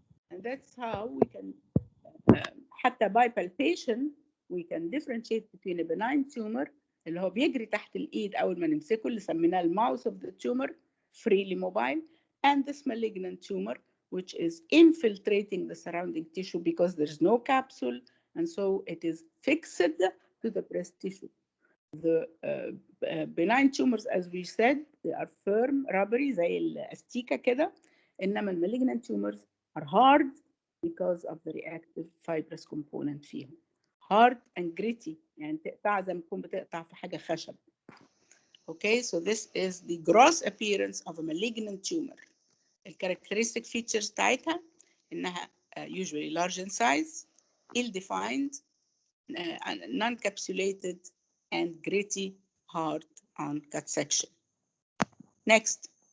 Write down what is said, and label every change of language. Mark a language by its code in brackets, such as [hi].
[en] And that's how we can, حتى by palpation, we can differentiate between a benign tumor [ar] اللي هو بيجري تحت الإيد أول ما نمسكه اللي سميناه الماوس [en] of the tumor, freely mobile, and this malignant tumor which is infiltrating the surrounding tissue because there's no capsule, and so it is fixed to the breast tissue. The benign tumors, as we said, they are firm, rubbery [ar] زي الأستيكة كده, [en] إنما malignant tumors are hard because of the reactive fibrous component فيهم. Hard and gritty, [ar] يعني تقطع زي ما تكون بتقطع في حاجة خشب. [en] Okay, so this is the gross appearance of a malignant tumor. The characteristic features [ar] بتاعتها إنها [en] usually large in size, ill-defined, non-capsulated, and gritty, hard on cut section. Next.